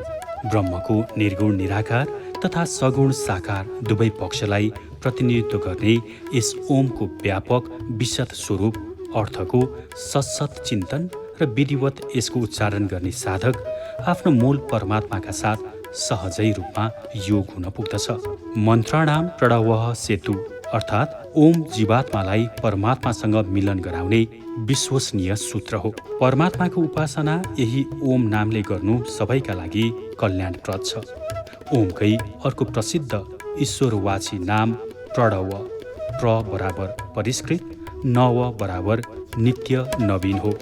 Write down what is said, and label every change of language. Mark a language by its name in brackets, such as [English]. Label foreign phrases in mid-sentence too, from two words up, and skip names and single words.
[Nepali] ब्रह्मको निर्गुण निराकार तथा सगुण साकार दुवै पक्षलाई प्रतिनिधित्व गर्ने यस ओमको व्यापक विशद स्वरूप अर्थको सतसत चिन्तन र विधिवत यसको उच्चारण गर्ने साधक आफ्नो मूल परमात्माका साथ सहजै रूपमा योग हुन पुग्दछ। [Sanskrit] मन्त्राणाम प्रणवः सेतु [Nepali] अर्थात् ओम जीवात्मालाई परमात्मासँग मिलन गराउने विश्वसनीय सूत्र हो। परमात्माको उपासना यही ओम नामले गर्नु सबैका लागि कल्याणप्रद छ। ओमकै अर्को प्रसिद्ध ईश्वरवाची नाम प्रणव, प्र बराबर परिष्कृत, नव बराबर नित्य नवीन हो।